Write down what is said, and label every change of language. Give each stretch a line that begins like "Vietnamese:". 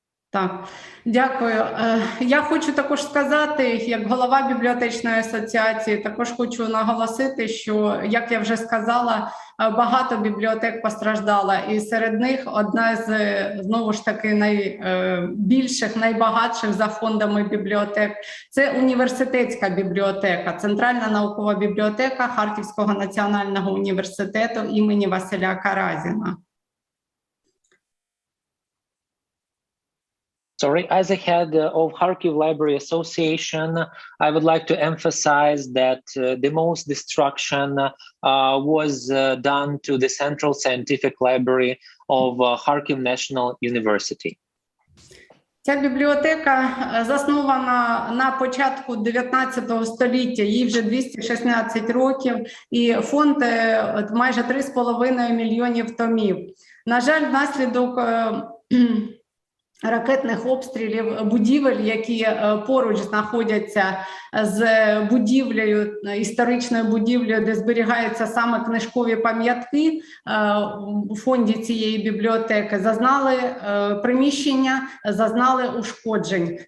Ukrainian: Так, дякую. Я хочу також сказати, як голова бібліотечної асоціації, також хочу наголосити, що, як я вже сказала, багато бібліотек постраждала, і серед них одна з, знову ж таки, найбільших, найбагатших за фондами бібліотек – це університетська бібліотека, Центральна наукова бібліотека Харківського національного університету імені Василя Каразіна.
English: Sorry, as a head of Kharkiv Library Association, I would like to emphasize that the most destruction was done to the Central Scientific Library of Kharkiv National University.
Ukrainian: Ця бібліотека заснована на початку 19 століття, їй вже 216 років, і фонд майже 3,5 мільйонів томів. На жаль, внаслідок ракетних обстрілів будівель, які поруч знаходяться з будівлею, історичною будівлею, де зберігаються саме книжкові пам'ятки у фонді цієї бібліотеки, приміщення зазнали ушкоджень.